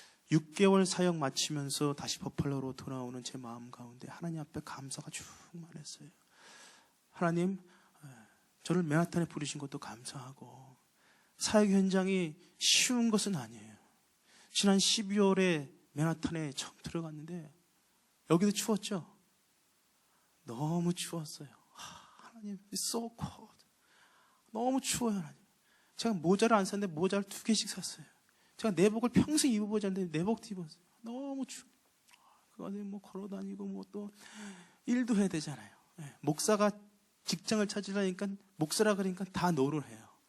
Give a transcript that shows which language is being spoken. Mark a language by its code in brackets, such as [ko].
[ko] 6개월 사역 마치면서 다시 버팔로로 돌아오는 제 마음 가운데 하나님 앞에 감사가 충만했어요. 하나님, 저를 맨하탄에 부르신 것도 감사하고 사역 현장이 쉬운 것은 아니에요. 지난 12월에 맨하탄에 처음 들어갔는데 여기도 추웠죠? 너무 추웠어요. 하나님, [en] it's so cold. [ko] 너무 추워요, 하나님. 제가 모자를 안 샀는데 모자를 2개씩 샀어요. 제가 내복을 평생 입어보지 않는데 내복도 입었어요. 너무 추워. 그 안에 걸어다니고 또 일도 해야 되잖아요. 목사가 직장을 찾으려니까 목사라 그러니까 다 노를 해요.